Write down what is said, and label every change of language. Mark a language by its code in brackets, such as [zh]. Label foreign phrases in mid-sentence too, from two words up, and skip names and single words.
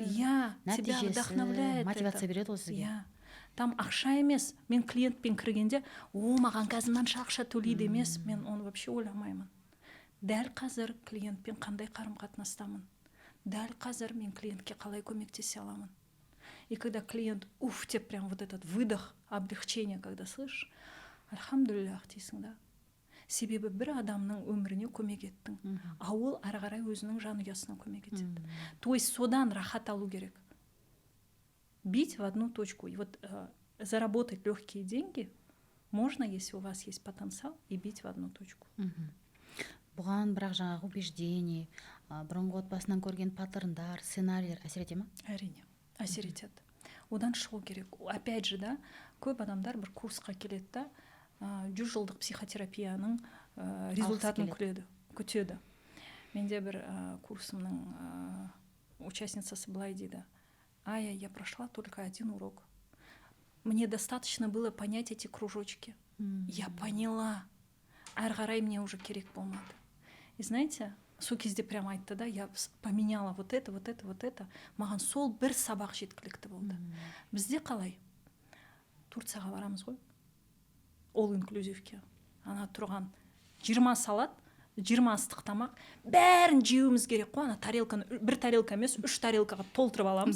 [kk] нәтижесі, мотивация береді ғой сізге. Там ақша емес. Мен клиентпен кіргенде, маған қазір мынанша ақша төлейді емес, мен оны вообще ойламаймын. Дәл қазір клиентпен қандай қарым-қатынастамын, дәл қазір мен клиентке қалай көмектесе аламын. [ru] И когда клиент деп прям вот этот выдох, облегчение, когда слышишь, [kk] альхамдулиллах дейсің да. Себебі бір адамның өміріне көмек еттің, а ол ары қарай өзінің жанұясына көмек етеді. [ru] То есть [kk] содан рахат алу керек. [ru] Бить в одну точку. И вот заработать легкие деньги можно, если у вас есть потенциал, и бить в одну точку. [kk] Бұған бірақ жаңағы убеждение, бұрынғы отбасынан көрген паттерндар, сценарийлер әсер ете ма? Әрине, әсер етеді. Одан шығу керек. [ru] Опять же, да, [kk] көп адамдар бір курсқа келеді да, 100 жылдық психотерапияның результатын күтеді. Менде бір курсымның участницасы былай дейді: Ая, [ru] я прошла только 1 урок. Мне достаточно было понять эти кружочки. Я поняла. [kk] Ары қарай [ru] мне уже [kk] керек болмады. [ru] И знаете, [kk] сол кезде прям айтты да, [ru] я поменяла вот это. [kk] Маған сол бір сабақ жеткілікті болды. Бізде қалай? Турцияға барамыз ғой. [en] All inclusivке. [kk] Ана тұрған 20 салат, 20 астық тамақ, бәрін жеуіміз керек қой. Ана тарелканы, бір тарелка емес, 3 тарелкаға толтырып аламыз.